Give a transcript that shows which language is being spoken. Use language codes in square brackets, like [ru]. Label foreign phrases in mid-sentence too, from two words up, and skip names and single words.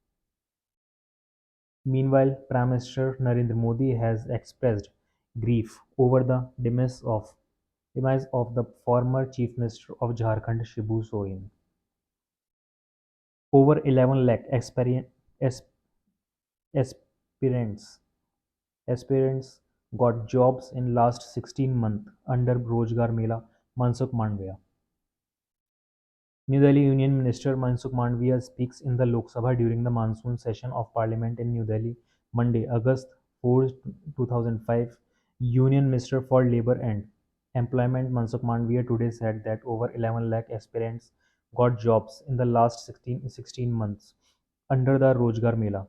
[en] Meanwhile, Prime Minister Narendra Modi has expressed grief over the demise of the former Chief Minister of Jharkhand Shibu Soren. Over 11 lakh aspirants aspirants got jobs in last 16 months under Rojgar Mela, Mansukh Mandviya. New Delhi Union Minister Mansukh Mandviya speaks in the Lok Sabha during the monsoon session of Parliament in New Delhi, Monday, August 4, 2005. Union Minister for Labour and Employment Mansukh Mandviya today said that over 11 lakh aspirants got jobs in the last 16 months under the Rojgar Mela.